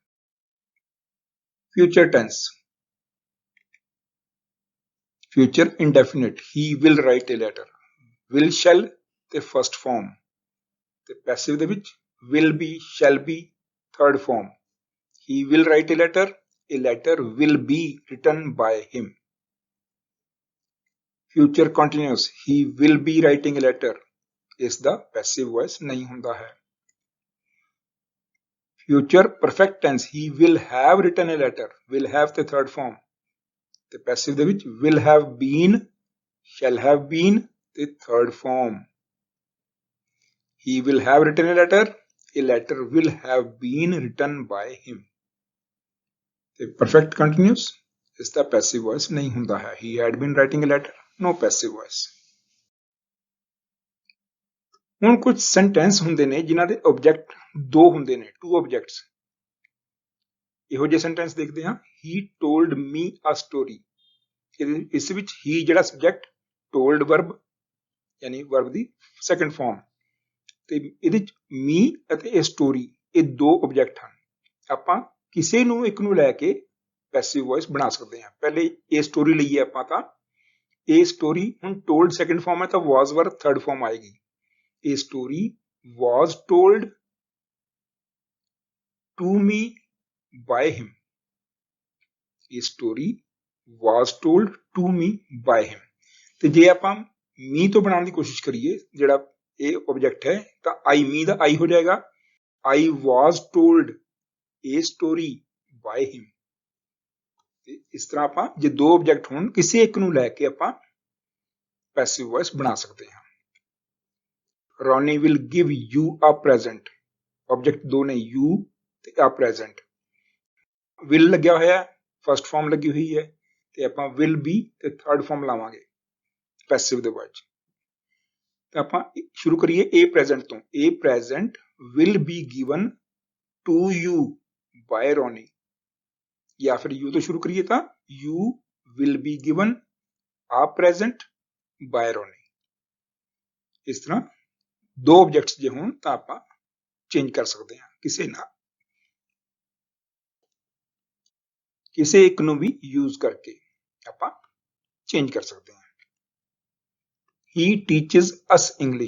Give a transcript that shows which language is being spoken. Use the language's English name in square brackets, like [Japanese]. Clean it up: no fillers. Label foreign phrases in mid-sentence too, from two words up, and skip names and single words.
[English] future tense, future indefinite, he will write a letter, will, shall ਤੇ first form ਤੇ passive [Punjabi] ਦੇ ਵਿੱਚ [English] will be, shall be third form। he will write a letter will be written by him। future continuous, he will be writing a letter, [Punjabi] ਇਸ ਦਾ [English] passive voice [Punjabi] ਨਹੀਂ ਹੁੰਦਾ ਹੈ। [English] future perfect tense, he will have written a letter, will have ਤੇ third form ਤੇ passive [Punjabi] ਦੇ ਵਿੱਚ [English] will have been, shall have been ਤੇ third form। he will have written a letter will have been written by him ਤੇ perfect continuous, [Punjabi] ਇਸ ਦਾ [English] passive voice [Punjabi] ਨਹੀਂ ਹੁੰਦਾ ਹੈ। [English] he had been writing a letter, no passive voice। [Punjabi] ਹੁਣ ਕੁਝ ਸੈਂਟੈਂਸ ਹੁੰਦੇ ਨੇ ਜਿਨ੍ਹਾਂ ਦੇ ਆਬਜੈਕਟ ਦੋ ਹੁੰਦੇ ਨੇ, [English] two objects। [Punjabi] ਇਹੋ ਜਿਹੇ ਸੈਂਟੈਂਸ ਦੇਖਦੇ ਹਾਂ। [English] he told me a story, [Punjabi] ਇਸ ਵਿੱਚ he ਜਿਹੜਾ ਸਬਜੈਕਟ, [English] told verb [Punjabi] ਯਾਨੀ verb ਦੀ [English] second form [Punjabi] ਤੇ ਇਹਦੇ ਵਿੱਚ me ਅਤੇ [English] a story, [Punjabi] ਇਹ ਦੋ ਆਬਜੈਕਟ ਹਨ। ਆਪਾਂ ਕਿਸੇ ਨੂੰ ਇੱਕ ਨੂੰ ਲੈ ਕੇ ਪੈਸਿਵ ਵੌਇਸ ਬਣਾ ਸਕਦੇ ਹਾਂ। ਪਹਿਲੇ ਇਹ ਸਟੋਰੀ ਲਈਏ ਆਪਾਂ, ਤਾਂ ਇਹ ਸਟੋਰੀ ਹੁਣ told [English] second form [Punjabi] ਹੈ ਤਾਂ [English] was, were third form [Punjabi] ਆਏਗੀ। ਇਹ ਸਟੋਰੀ [English] was told to me by him, [Punjabi] ਇਹ ਸਟੋਰੀ [English] was told to me by him। [Punjabi] ਤੇ ਜੇ ਆਪਾਂ me ਤੋਂ ਬਣਾਉਣ ਦੀ ਕੋਸ਼ਿਸ਼ ਕਰੀਏ ਜਿਹੜਾ ਇਹ ਆਬਜੈਕਟ ਹੈ, ਤਾਂ I me ਦਾ I ਹੋ ਜਾਏਗਾ। [English] I was told a story by him। [Punjabi] ਤੇ ਇਸ ਤਰ੍ਹਾਂ ਆਪਾਂ ਜੇ ਦੋ ਆਬਜੈਕਟ ਹੋਣ ਕਿਸੇ ਇੱਕ ਨੂੰ ਲੈ ਕੇ ਆਪਾਂ ਪੈਸਿਵ ਵੌਇਸ ਬਣਾ ਸਕਦੇ ਹਾਂ। [English] Ronnie will give you a present, [Punjabi] ਆਬਜੈਕਟ ਦੋ ਨੇ you ਤੇ [English] a present। [Punjabi] will ਲੱਗਿਆ ਹੋਇਆ, [English] first form [Punjabi] ਲੱਗੀ ਹੋਈ ਹੈ ਤੇ ਆਪਾਂ [English] will be [Punjabi] ਤੇ [English] third form [Punjabi] ਲਾਵਾਂਗੇ। ਪੈਸਿਵ ਦੇ ਵਿੱਚ। ਤਾਂ ਆਪਾਂ ਸ਼ੁਰੂ ਕਰੀਏ [English] A present [Punjabi] ਤੋਂ। [English] A present will be given to you by Ronnie, [Punjabi] ਜਾਂ ਫਿਰ you ਤੋਂ ਸ਼ੁਰੂ ਕਰੀਏ ਤਾਂ [English] you will be given a present by Ronnie। [Punjabi] ਇਸ ਤਰ੍ਹਾਂ ਦੋ ਆਬਜੈਕਟਸ ਜੇ ਹੋਣ ਤਾਂ ਆਪਾਂ ਚੇਂਜ ਕਰ ਸਕਦੇ ਹਾਂ ਕਿਸੇ ਨਾਲ, ਕਿਸੇ ਇੱਕ ਨੂੰ ਵੀ ਯੂਜ਼ ਕਰਕੇ ਆਪਾਂ ਚੇਂਜ ਕਰ ਸਕਦੇ ਹਾਂ। [English] He teaches us English।